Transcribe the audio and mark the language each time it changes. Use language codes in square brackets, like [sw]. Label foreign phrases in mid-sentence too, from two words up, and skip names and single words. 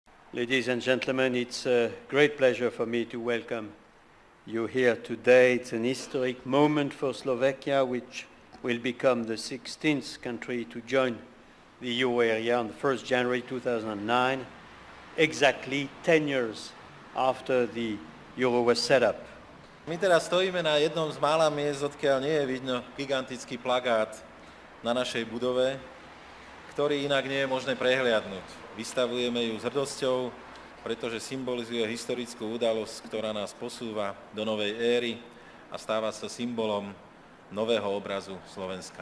[en] Ladies and gentlemen, it's a great pleasure for me to welcome you here today. It's an historic moment for Slovakia, which will become the 16th country to join the euro area on the 1st January 2009, exactly 10 years after the euro was set up. [sk] My teraz stojíme na jednom z mála miest, odkiaľ nie je vidno gigantický plagát na našej budove, ktorý inak nie je možné prehliadnúť. Vystavujeme ju s hrdosťou, pretože symbolizuje historickú udalosť, ktorá nás posúva do novej éry a stáva sa symbolom nového obrazu Slovenska.